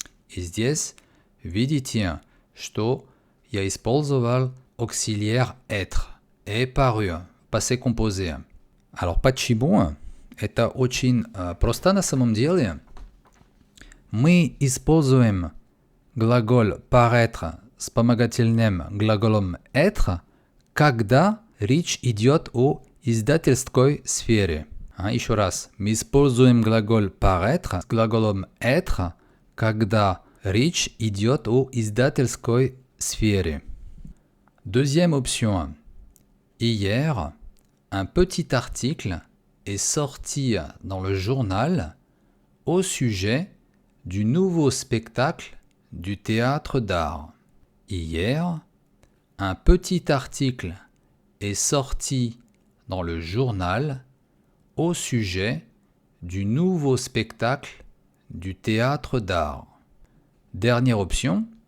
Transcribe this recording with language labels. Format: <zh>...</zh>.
<ru>И здесь видите, что я использовал auxiliaire être, est paru, passé composé. Alors, почему? Это очень просто на самом деле. Мы используем глаголь paraître с вспомогательным глаголом être, когда речь идет о издательской сфере. Еще раз. Мы используем глаголь paraître с глаголом être, когда речь идет о издательской сфере.</ru> <fr>Deuxième option. Hier, un petit article est sorti dans le journal au sujet du nouveau spectacle du théâtre d'art. Hier, un petit article est sorti dans le journal au sujet du nouveau spectacle du théâtre d'art. Dernière option.</fr>